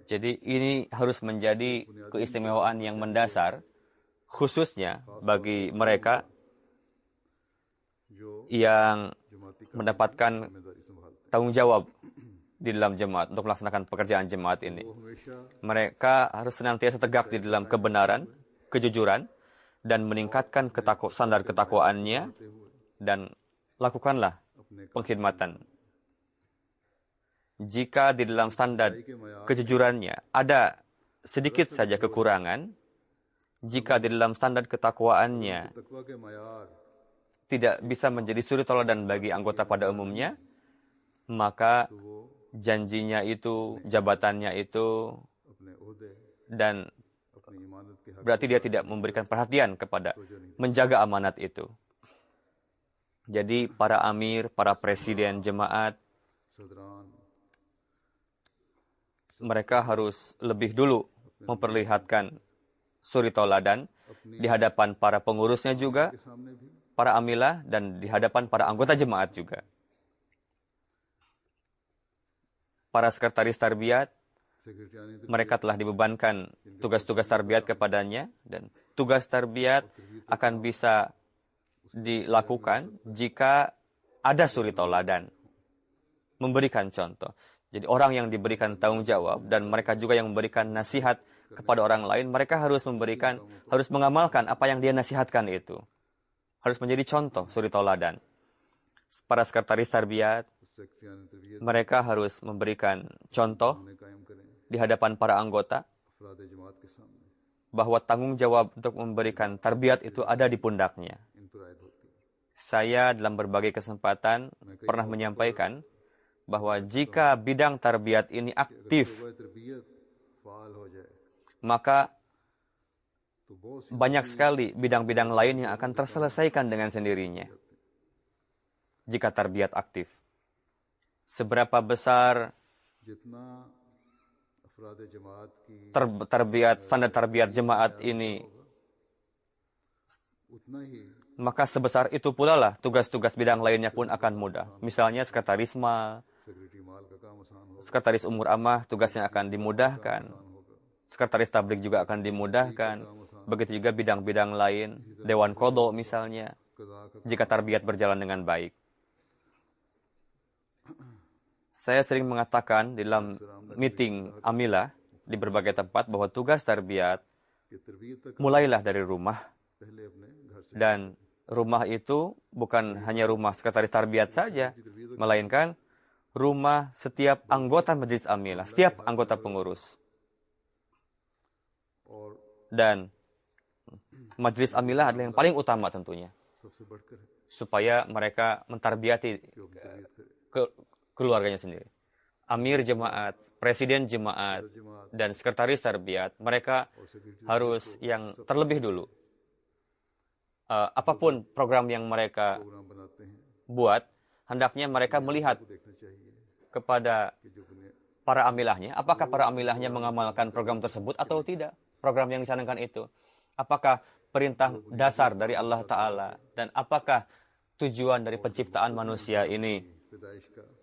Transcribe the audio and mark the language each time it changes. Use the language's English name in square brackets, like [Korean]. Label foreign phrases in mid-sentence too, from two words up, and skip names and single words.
[Indonesian] Jadi ini harus menjadi keistimewaan yang mendasar, khususnya bagi mereka [Urdu] जो [Indonesian] yang [Urdu] جماعتی کا [Indonesian] mendapatkan [Urdu] ذمہ داری سنبھالتے [Indonesian] tanggung jawab di dalam jemaat untuk melaksanakan pekerjaan jemaat ini. [Urdu] وہ ہمیشہ [Indonesian] Mereka harus senantiasa tegak di dalam kebenaran, kejujuran, dan meningkatkan standar ketakwaannya, dan lakukanlah [Urdu] अपने [Indonesian] pengkhidmatan. Jika di dalam standar [Urdu] کے معیار [Indonesian] kejujurannya ada sedikit saja kekurangan, jika di dalam standar ketakwaannya [Urdu] تقویٰ کے معیار [Indonesian] tidak bisa menjadi suri toladan bagi anggota pada umumnya, maka [Urdu] تو وہ [Indonesian] janjinya itu, jabatannya itu, [Urdu] اپنے عہدے [Indonesian] dan [Urdu] اپنی امانت کے حق [Indonesian] berarti dia tidak memberikan perhatian kepada menjaga amanat itu. Jadi para amir, para presiden jemaat, [Urdu] सदरान [Indonesian] mereka harus lebih dulu memperlihatkan suri toladan di hadapan para pengurusnya juga, [Urdu] کے سامنے بھی [Indonesian] para amilah, dan di hadapan para anggota jemaat juga. Para sekretaris tarbiyat, [Urdu] सेक्रेटरी [Indonesian] mereka telah dibebankan tugas-tugas tarbiyat kepadanya, dan tugas tarbiyat akan bisa dilakukan jika ada suri toladan, memberikan contoh. Jadi orang yang diberikan tanggung jawab dan mereka juga yang memberikan nasihat kepada orang lain, mereka harus mengamalkan apa yang dia nasihatkan itu. Harus menjadi contoh suri toladan. Para sekretaris tarbiyat, [Urdu] سیکرٹری تربیت [Indonesian] mereka harus memberikan contoh [Urdu] انہیں قائم کریں [Indonesian] di hadapan para anggota [Urdu] افراد جماعت کے سامنے [Indonesian] bahwa tanggung jawab untuk memberikan tarbiyat itu ada di pundaknya. [Urdu] ان پر عائد ہوتی ہے [Indonesian] Saya dalam berbagai kesempatan pernah menyampaikan bahwa jika bidang tarbiyat ini aktif, [Urdu] وہ تربیت فعال ہو جائے [Indonesian] maka [Urdu] تو بہت سی [Indonesian] banyak sekali bidang-bidang lain yang akan terselesaikan dengan sendirinya. Jika tarbiyat aktif. Seberapa besar [Urdu] جتنا افراد جماعت کی [Indonesian] standar tarbiyat jemaat ini, [Urdu] اتنا ہی [Indonesian] maka sebesar itu pula lah tugas-tugas bidang lainnya pun akan mudah. Misalnya sekretarisma, [Urdu] سیکرٹری مال کا کام آسان ہوگا [Indonesian] sekretaris umur amah tugasnya akan dimudahkan. Sekretaris tablik juga akan dimudahkan. Begitu juga bidang-bidang lain, dewan qadha misalnya, [Urdu] قضا کا [Indonesian] jika tarbiyat berjalan dengan baik. Saya sering mengatakan di dalam meeting amilah di berbagai tempat bahwa tugas tarbiyat [Urdu] کہ تربیت تک [Indonesian] mulailah dari rumah, [Urdu] پہلے اپنے [Indonesian] Dan rumah itu bukan hanya rumah sekretaris tarbiyat saja, melainkan rumah setiap anggota Majelis Amilah, setiap anggota pengurus. [Urdu] और [Indonesian] Dan Majelis Amilah adalah yang paling utama tentunya, [Urdu] سب سے بڑھ کر ہے [Indonesian] supaya mereka mentarbiyati [Urdu] کہ وہ تربیت کرے [Indonesian] keluarganya sendiri. Amir jemaat, presiden jemaat, [Urdu] जमात [Indonesian] dan sekretaris tarbiyat, mereka [Urdu] اور سیکرٹری [Indonesian] harus yang terlebih dulu. Apapun program yang mereka [Urdu] پروگرام بناتے ہیں [Indonesian] buat, hendaknya mereka melihat [Urdu] وہ دیکھنا چاہیے [Indonesian] kepada [Urdu] کہ جو بنیاد [Indonesian] para amilahnya, apakah para amilahnya mengamalkan program tersebut atau tidak, program yang dicanangkan itu. Apakah perintah dasar dari Allah Ta'ala, dan apakah tujuan dari penciptaan manusia ini [Urdu] پیدائش کا